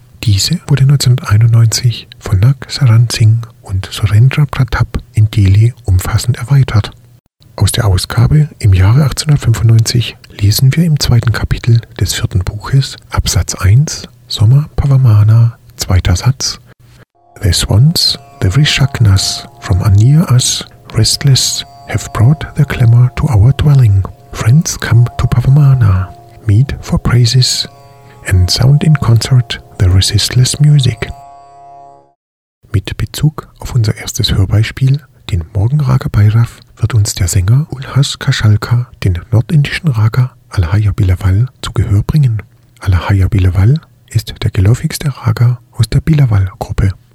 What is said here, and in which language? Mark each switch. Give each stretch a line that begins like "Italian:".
German: Diese wurde 1991 von Nag Saran Singh und Surendra Pratap in Delhi umfassend erweitert. Aus der Ausgabe im Jahre 1895 lesen wir im zweiten Kapitel des vierten Buches Absatz 1, Soma Pavamana, zweiter Satz.
English: The swans, the Vrishaknas, from anear us, restless, have brought their clamor to our dwelling. Friends come to Pavamana, meet for praises, and sound in concert the resistless music.
German: Mit Bezug auf unser erstes Hörbeispiel, den Morgenraga Bhairav, wird uns der Sänger Ulhas Kashalka den nordindischen Raga Alhaya Bilawal zu Gehör bringen. Alhaya Bilawal ist der geläufigste Raga aus der Bilawal-Gruppe.